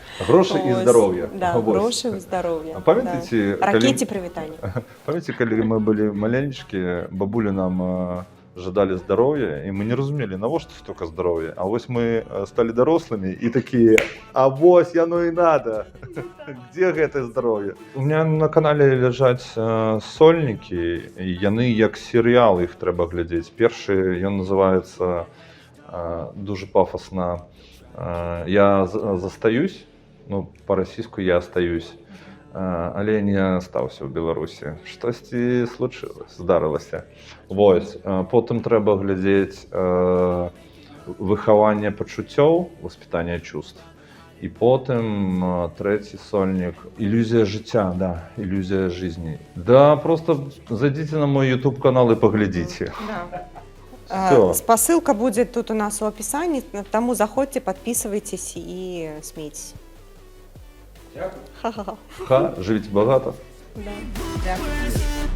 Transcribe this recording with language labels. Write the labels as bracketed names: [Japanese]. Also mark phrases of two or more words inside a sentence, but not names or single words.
[Belarusian] Грошай і здароўя. Да, грошай і здароўя. Памятаеце, ракеце прывітання. Памятаеце, калі мы былі маленечкі, бабулі нам жадалі здароўя, і мы не разумелі, навошта столько здароўя. А вось мы сталі дарослымі і такія, а вось яно і надо. Где гэтае здароўе? [Russian] У меня на канале [Belarusian] ляжаць сольнікі, і яны як серыял, іх трэба глядзець. Першы, ён называецца дужа пафасна «Я застаюсь», па-расійску «Я остаюсь». Але не астаўся ў Беларусі. Штосьці здарылася. Вось. Потым трэба глядзець выхаванне пачуццёў, [Russian] воспитание чувств. [Belarusian] І потым трэці сольнік «Ілюзія жыцця», да, «Ілюзія жизни». [Russian] Да, просто зайдите на мой YouTube канал і паглядзіце. [Belarusian] Спасылка будзе тут у нас у апісанні, таму заходзьце, подписывайтесь і смейцесь. [Russian] Ха-ха-ха. Живите богато. [Ukrainian] Да. Дякую.